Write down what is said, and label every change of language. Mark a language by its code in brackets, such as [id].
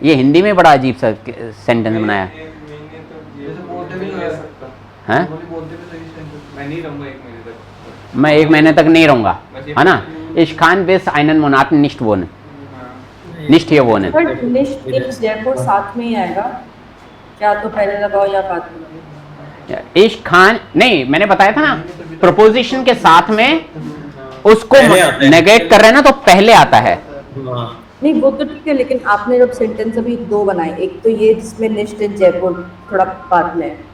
[hi] ये हिंदी में बड़ा अजीब सा सेंटेंस बनाया है, जैसे बोलते भी नहीं रह सकता हैं? बोलते भी सही सेंटेंस मैं नहीं रहूंगा 1 महीने तक। मैं 1 महीने तक नहीं रहूंगा, है ना। [de] Ich kann bis einen Monaten nicht wohnen, nicht hier wohnen। [hi] But [de] निश्ट इन [hi] जयपुर साथ में ही आएगा क्या, तो पहले लगाओ या बाद में लगाओ? [de] Ich kann [hi] नहीं, मैंने बताया था ना, प्रपोजिशन के साथ में उसको पहले आता है। नेगेट कर रहे हैं ना, तो पहले आता है। हाँ नहीं वो तो ठीक है, लेकिन आपने जब सेंटेंस अभी 2 बनाए, एक तो ये जिसमें [de] निश्ट इन [hi] जयपुर थोड़ा बाद में है,